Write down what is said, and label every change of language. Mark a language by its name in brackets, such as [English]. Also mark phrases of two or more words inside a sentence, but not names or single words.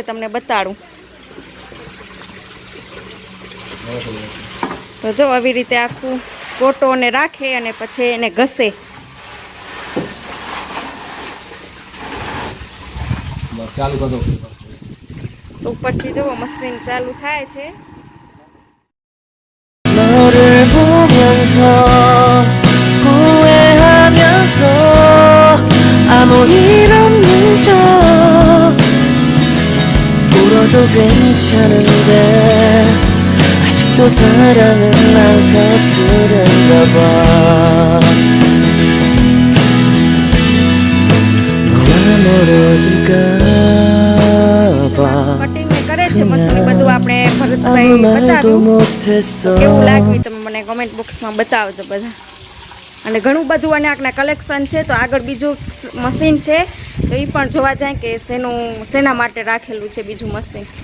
[Gujarati] તમને બતાડું તો જો આવી રીતે આખું કોટો ને રાખે અને પછી એને ઘસે. બસ ચાલુ કરો. ઉપરથી જો મશીન ચાલુ થાય છે. [Korean] 너를 보면서 후회하면서 아무 일 없는 척 울어도 괜찮은데 아직도 사랑은 안 서투른가 봐. 너와 멀어질까 봐 [Gujarati] કટિંગ કરે છે મશીન બધું આપણે [Korean] 아무 [Gujarati] ભરતભાઈ [Korean] 말도 [Gujarati] બતાવ્યું. [Korean] 못했어. [Gujarati] કેવું લાગ્યું તમે મને [English] comment boxમાં [Gujarati] બતાવજો બધા. અને ઘણું બધું અને આના કલેક્શન છે. તો આગળ બીજું મશીન છે તો એ પણ જોવા જાય કે શેના માટે રાખેલું છે બીજું મશીન.